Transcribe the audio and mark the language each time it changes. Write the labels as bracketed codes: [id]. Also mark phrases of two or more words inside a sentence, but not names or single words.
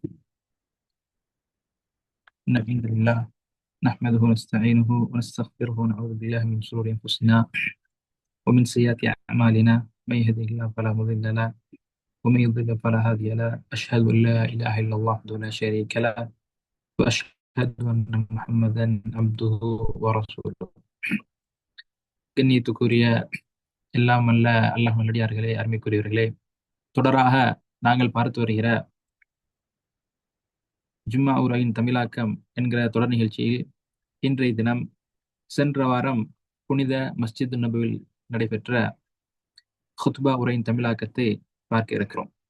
[ar] إن الحمد لله نحمده ونستعينه ونستغفره ونعوذ بالله من شرور أنفسنا ومن سيئات أعمالنا. من يهده الله فلا مضل له ومن يضلل فلا هادي له. أشهد أن لا إله إلا الله وحده لا شريك له وأشهد أن محمدا عبده ورسوله. [ta] கண்ணியத்துக்குரிய எல்லாம் அல்ல அல்லாஹ் நல்லடியார்களே, அருமைக்குரியவர்களே, தொடராக நாங்கள் பார்த்து வருகிற ஜும்மா உரையின் தமிழாக்கம் என்கிற தொடர் நிகழ்ச்சியில் இன்றைய தினம் சென்ற வாரம் புனித மஸ்ஜித் நபுவில் நடைபெற்ற ஹுத்பா உரையின் தமிழாக்கத்தை பார்க்க இருக்கிறோம்.